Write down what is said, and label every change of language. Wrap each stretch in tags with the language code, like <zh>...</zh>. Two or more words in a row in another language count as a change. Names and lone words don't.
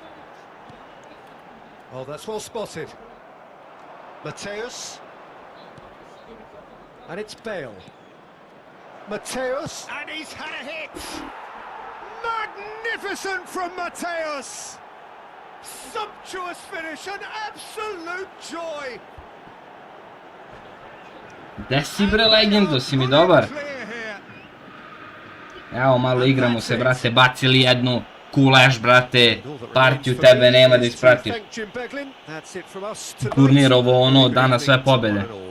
<en>Oh, that's well spotted. Matthäus. And it's Bale. Matthäus. And he's had a hit. Magnificent from Matthäus. Sumptuous finish, an absolute joy.</en> <sr>Gde si bre Legendu, si mi dobar? Evo malo igramo se brate, bacili jednu QLASH brate, partiju tebe nema da ispratiš. Turnir ovo ono, danas sve pobjede.</sr>